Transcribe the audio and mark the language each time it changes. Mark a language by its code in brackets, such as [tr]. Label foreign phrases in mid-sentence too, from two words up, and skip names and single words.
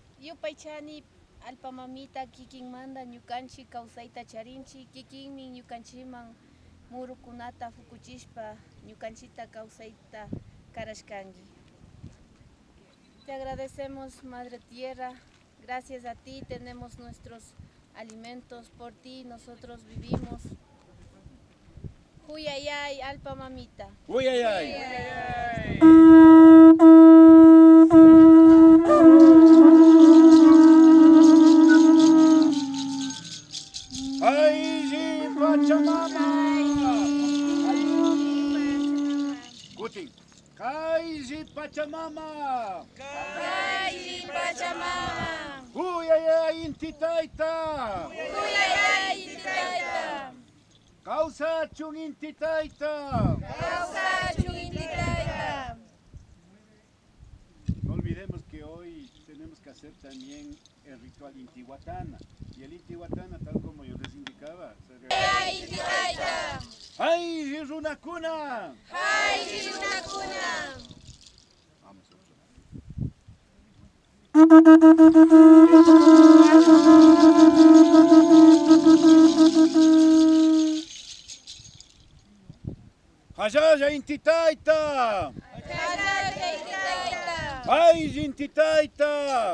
[qu] Yupaychani alpamamita kikinmanda ñukanchik kawsayta charinchik kikinmi ñukanchikman murukunata fukuchishpa ñukanchita kawsayta karashkanki. [es] Te agradecemos, Madre Tierra, gracias a ti tenemos nuestros alimentos, por ti nosotros vivimos. [qu] Huyayay, alpamamita. Huyayay. Ay, Pachamama. Gutin. Kaiji Pachamama. Kaiji Pachamama. Huyayay intitaita. Huyayay intitaita. Kausachun intitaita. Kausachun intitaita. [es] No olvidemos que hoy tenemos que hacer también el ritual Intihuatana. Y el Intihuatana, tal como yo les indicaba, [qu] ¡Ay, intitaita! ¡Ay, [es] es una cuna! ¡Ay, es una cuna! Vamos a otro. [qu] ¡Hayaya intitaita! ¡Hayaya intitaita! ¡Ay, intitaita!